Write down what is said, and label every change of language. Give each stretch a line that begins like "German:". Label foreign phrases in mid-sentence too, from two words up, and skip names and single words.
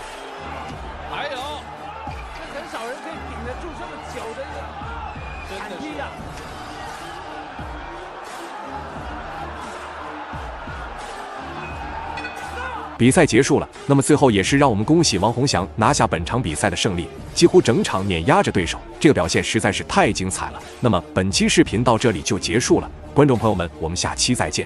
Chinese: 還有，這很少人可以頂得住這麼久的一個砍踢啊！比賽結束了，那麼最後也是讓我們恭喜王洪祥拿下本場比賽的勝利，幾乎整場碾壓着對手，這個表現實在是太精彩了。那麼本期視頻到這裡就結束了，觀眾朋友們，我們下期再見。